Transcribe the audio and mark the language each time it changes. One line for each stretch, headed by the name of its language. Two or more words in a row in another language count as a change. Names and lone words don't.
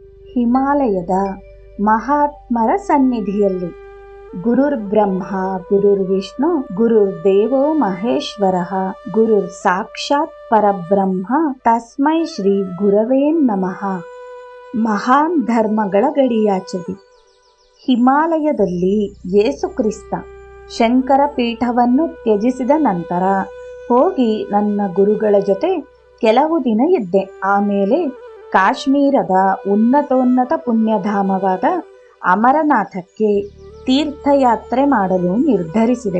Kannada: ಹಿಮಾಲಯದ ಮಹಾತ್ಮರ ಸನ್ನಿಧಿಯಲ್ಲಿ
Sanskrit: ಗುರುರ್ ಬ್ರಹ್ಮ ಗುರುರ್ ವಿಷ್ಣು ಗುರುರ್ ದೇವೋ ಮಹೇಶ್ವರ ಗುರುರ್ ಸಾಕ್ಷಾತ್ ಪರಬ್ರಹ್ಮ ತಸ್ಮೈ ಶ್ರೀ ಗುರವೇ ನಮಃ.
Kannada: ಮಹಾನ್ ಧರ್ಮಗಳ ಗಡಿಯಾಚೆಗೆ ಹಿಮಾಲಯದಲ್ಲಿ ಯೇಸು ಕ್ರಿಸ್ತ ಶಂಕರ ಪೀಠವನ್ನು ತ್ಯಜಿಸಿದ ನಂತರ ಹೋಗಿ ನನ್ನ ಗುರುಗಳ ಜೊತೆ ಕೆಲವು ದಿನ ಇದ್ದೆ. ಆಮೇಲೆ ಕಾಶ್ಮೀರದ ಉನ್ನತೋನ್ನತ ಪುಣ್ಯಧಾಮವಾದ ಅಮರನಾಥಕ್ಕೆ ತೀರ್ಥಯಾತ್ರೆ ಮಾಡಲು ನಿರ್ಧರಿಸಿದೆ.